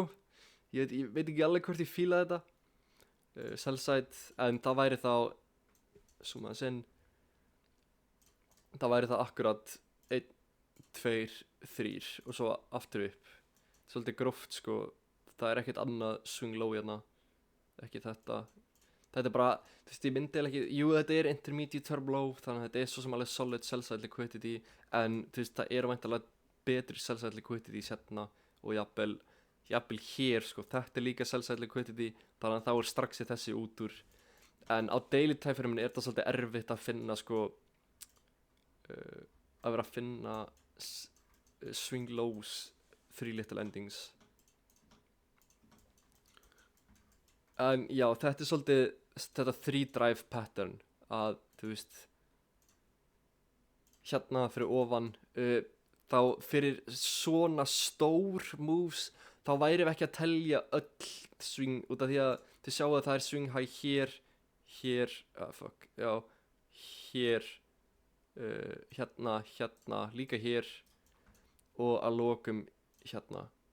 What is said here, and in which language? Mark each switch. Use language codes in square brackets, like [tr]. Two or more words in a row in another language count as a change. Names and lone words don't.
[is] Ég veit ekki alveg hvort ég fíla þetta. [en] Sell side, [is] en það væri þá, það væri það akkurat 1, 2, 3 og svo aftur upp. Svolítið gróft sko, það er ekkert annað [en] swing low [is] hérna, ekki þetta. Þetta er bara, þú veist, ég myndi ekki, jú þetta er [en] intermediate turbo low, [is] þannig að þetta er svo sem alveg [en] solid cell-side liquidity, [is] en þú veist, það er væntanlega betri [en] cell-side liquidity [is] hérna og jafnvel hér sko, þetta er líka [en] cell-side liquidity, [is] þannig að þá er strax þessi út úr. En á [en] daily time frameinu [is] er þetta svolítið erfitt að finna sko, að vera að finna [en] swing lows, 3 little endings. [is] En já, þetta er svolítið þetta [en] 3 drive pattern [is] að, þú veist, hérna fyrir ofan, þá fyrir svona stór moves, þá væri við ekki að telja öll swing, út af því að þið sjáu að það er [en] swing high [is] hér, hér, hérna, líka hér og að lokum hérna.